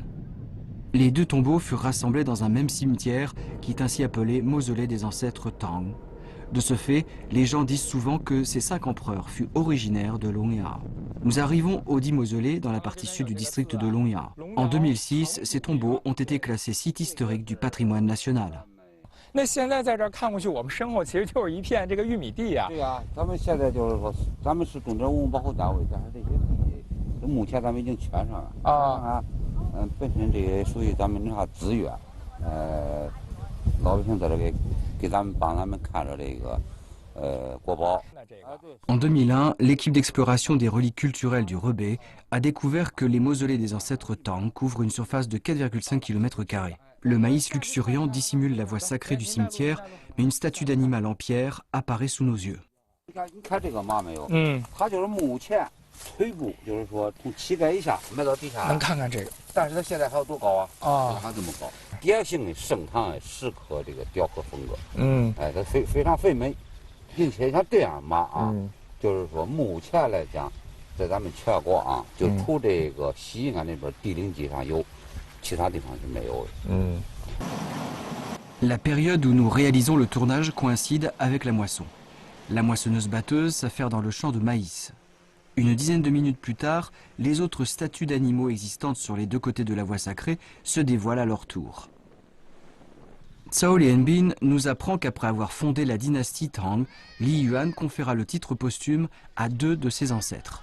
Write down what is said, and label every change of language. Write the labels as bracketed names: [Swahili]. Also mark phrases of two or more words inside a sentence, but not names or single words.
[French] Les deux tombeaux furent rassemblés dans un même cimetière qui est ainsi appelé mausolée des ancêtres Tang. De ce fait, les gens disent souvent que ces 5 empereurs furent originaires de Longya. Nous arrivons au dit mausolée dans la partie sud du district de Longya. En 2006, ces tombeaux ont été classés site historique du patrimoine national. [Chinese] 那现在在这儿看过去，我们身后其实就是一片这个玉米地啊。对呀，咱们现在就是说，咱们是重点文物保护单位，但是这些地，目前咱们已经圈上了。本身这也属于咱们那资源，老百姓在这给咱们帮咱们看着这个国宝。 [French] En 2001, l'équipe d'exploration des reliques culturelles du Rebais a découvert que les mausolées des ancêtres Tang couvrent une surface de 4,5 km². Le maïs luxuriant dissimule la voie sacrée du cimetière, mais une statue d'animal en pierre apparaît sous nos yeux. [Chinese] 腿部就是说从膝盖以下埋到地下，能看看这个，但是它现在还有多高啊？还这么高。典型的盛唐石刻这个雕刻风格，它非常肥美，并且像这样马就是说目前来讲，在咱们全国就除这个西安那边地灵记上有，其他地方是没有的。 [French] La période où nous réalisons le tournage coïncide avec la moisson. La moissonneuse-batteuse s'affaire dans le champ de maïs. Une dizaine de minutes plus tard, les autres statues d'animaux existantes sur les deux côtés de la voie sacrée se dévoilent à leur tour. Zhao Lianbin nous apprend qu'après avoir fondé la dynastie Tang, Li Yuan conféra le titre posthume à 2 de ses ancêtres.